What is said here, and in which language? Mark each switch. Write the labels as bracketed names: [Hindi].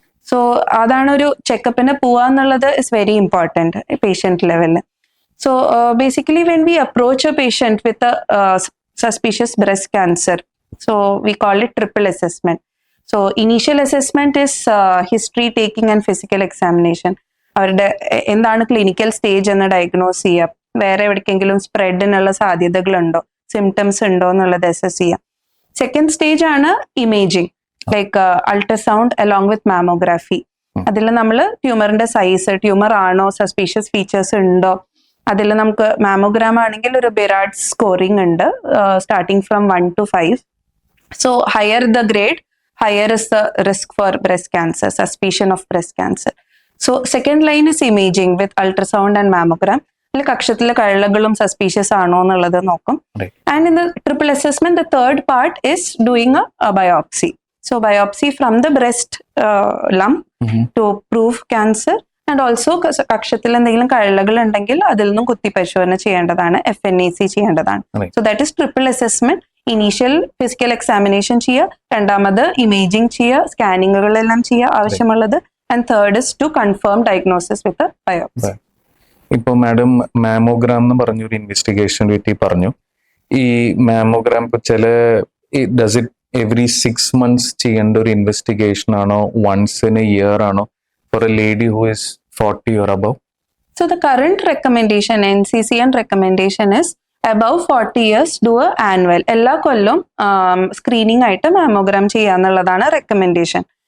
[English] So [Malayalam] അതാണ് ഒരു ചെക്കപ്പിന് പോവാന്നുള്ളത് [English] is very important patient level. So basically when we approach a patient with a suspicious breast cancer, so we call it triple assessment. So initial assessment is history taking and physical examination. [Malayalam] അവരുടെ എന്താണ് clinical stage എന്ന് diagnose ചെയ്യാം, വേറെ എവിടേക്കെങ്കിലും സ്പ്രെഡിനുള്ള സാധ്യതകളുണ്ടോ, symptoms ഉണ്ടോ എന്നുള്ളത് assess ചെയ്യാം. [English] Second stage ആണ് imaging, like ultrasound along with mammography. [Malayalam] അതിൽ നമ്മൾ ട്യൂമറിന്റെ സൈസ്, ട്യൂമർ ആണോ, സസ്പീഷ്യസ് ഫീച്ചേഴ്സ് ഉണ്ടോ, അതിൽ നമുക്ക് മാമോഗ്രാം ആണെങ്കിൽ ഒരു ബിറാഡ് സ്കോറിംഗ് ഉണ്ട്, starting from 1 to 5. [English] So higher the grade, higher is the risk for breast cancer, suspicion of breast cancer. So second line is imaging with ultrasound and mammogram. [Malayalam] കക്ഷത്തിലെ കഴലകളും suspicious ആണോ എന്നുള്ളത് നോക്കും. [English] And in the triple assessment the third part is doing a biopsy. So biopsy from the breast lump to prove cancer. [Malayalam] And also കക്ഷത്തിൽ എന്തെങ്കിലും കഴലകൾ ഉണ്ടെങ്കിൽ അതിൽ നിന്നും കുത്തിപ്പരിശോധന ചെയ്യേണ്ടതാണ്, FNAC ചെയ്യേണ്ടതാണ്. [English] So that is triple assessment. [Malayalam] Initial physical examination ചെയ്യുക, രണ്ടാമത് imaging ചെയ്യുക, സ്കാനിങ്ങുകളെല്ലാം ചെയ്യുക ആവശ്യമുള്ളത്, [English] And third is to confirm diagnosis with biopsy. [Malayalam] ഇപ്പൊ മാഡം മാമോഗ്രാം എന്ന് പറഞ്ഞൊരു ഇൻവെസ്റ്റിഗേഷൻ പറ്റി പറഞ്ഞു. ഈ മാമോഗ്രാം ചില ഡസ് ഇറ്റ് എവറി 6 months ചെയ്യേണ്ട ഒരു ഇൻവെസ്റ്റിഗേഷൻ ആണോ, once in a year ആണോ [English] for a lady who is 40 or above? So the current recommendation, NCCN recommendation is above 40 years do a annual. [Malayalam] എല്ലാ കൊല്ലം സ്ക്രീനിങ് ആയിട്ട് മാമോഗ്രാം ചെയ്യാന്നുള്ളതാണ് റെക്കമെൻഡേഷൻ.